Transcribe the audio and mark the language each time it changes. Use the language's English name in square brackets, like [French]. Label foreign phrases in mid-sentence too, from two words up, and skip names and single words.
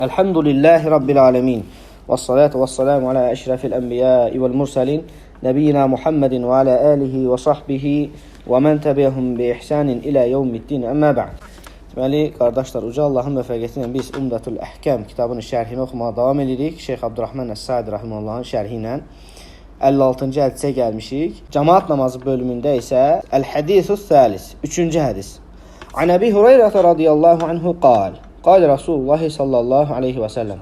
[Arabic] الحمد لله رب العالمين والصلاة والسلام على أشرف الأنبياء والمرسلين. نبينا محمد وعلى آله وصحبه ومن تبعهم بإحسان إلى يوم الدين أما بعد. [Azerbaijani] Deməli, qardaşlar, Uca Allahın müvəffəqiyyəti ilə biz Umdatul Əhkəm kitabının şərhini oxumağa davam edirik. Şeyx Abdurrahman Əs-Sa'di rahimehullahın şərhi ilə 56-cı hədisə gəlmişik. Cemaat namazı bölümündə isə [Arabic] الحديث الثالث, [Azerbaijani] 3-cü hədis. [Arabic] عن أبي هريرة رضي الله عنه قال قال رسول الله صلى الله عليه وسلم.